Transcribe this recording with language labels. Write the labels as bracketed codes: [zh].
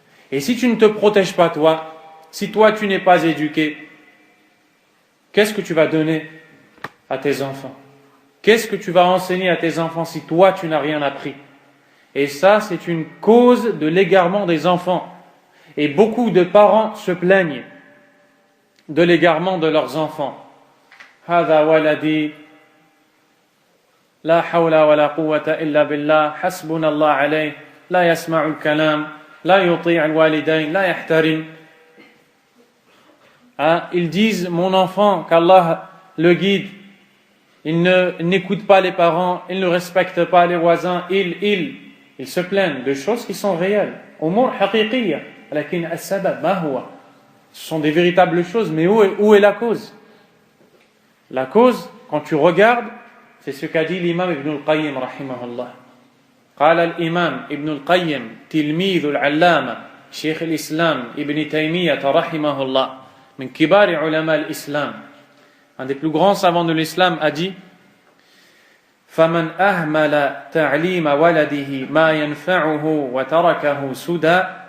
[fr] Et si tu ne te protèges pas toi, si toi tu n'es pas éduqué, qu'est-ce que tu vas donner à tes enfants? Qu'est-ce que tu vas enseigner à tes enfants si toi tu n'as rien appris? Et ça, c'est une cause de l'égarement des enfants. Et beaucoup de parents se plaignent de l'égarement de leurs enfants. [ar] هذا ولدي لا حول ولا قوة إلا بالله حسبنا الله عليه لا يسمع الكلام لا يطيع الوالدين لا يحترم. [fr] Ils disent, mon enfant, qu'Allah le guide, il n'écoute pas les parents, il ne respecte pas les voisins, ils se plaignent de choses qui sont réelles. [ar] أمور حقيقية لكن السبب ما هو? [fr] Ce sont des véritables choses, mais où est la cause? La cause, quand tu regardes, c'est ce qu'a dit l'imam Ibn al-Qayyim rahimahullah. [ar] قال الإمام ابن القيم تلميذ العلامة شيخ الإسلام ابن تيمية رحمه الله من كبار علماء الإسلام, [fr] un des plus grands savants de l'islam, [ar] a dit فمن أهمل تعليم ولده ما ينفعه وتركه سدى